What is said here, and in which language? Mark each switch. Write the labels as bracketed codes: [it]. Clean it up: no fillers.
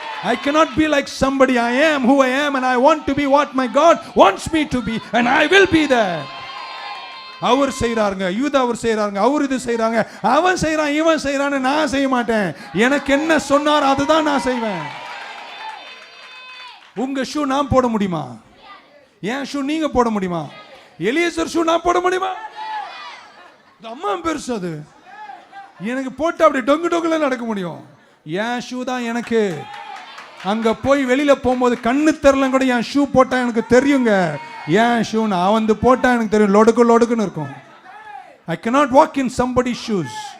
[en] I cannot be like somebody. I am who I am and I want to be what my God wants me to be and I will be there. [ta] அவர் செய்றாருங்க, யூதா அவர் செய்றாங்க, அவர் இது செய்றாங்க, அவன் செய்றான், இவன் செய்றான்னு நான் செய்ய மாட்டேன். எனக்கு என்ன சொன்னார் அதுதான் நான் செய்வேன். உங்க ஷூ நான் போட முடியுமா? என் ஷூ நீங்க போட முடியுமா? எலியேசர் ஷூ நான் போட முடியுமா? அம்மா பெருசு அது. எனக்கு போட்டு அப்படி டொங்கு டொங்குல நடக்க முடியும். என் ஷூ தான் எனக்கு. அங்க போய் வெளியில போகும்போது கண்ணு தெரியல கூட என் ஷூ போட்டா எனக்கு தெரியுங்க. என் ஷூ நான் வந்து போட்டா எனக்கு தெரியும், லொடுக்குன்னு இருக்கும். [en] I cannot walk in somebody's shoes.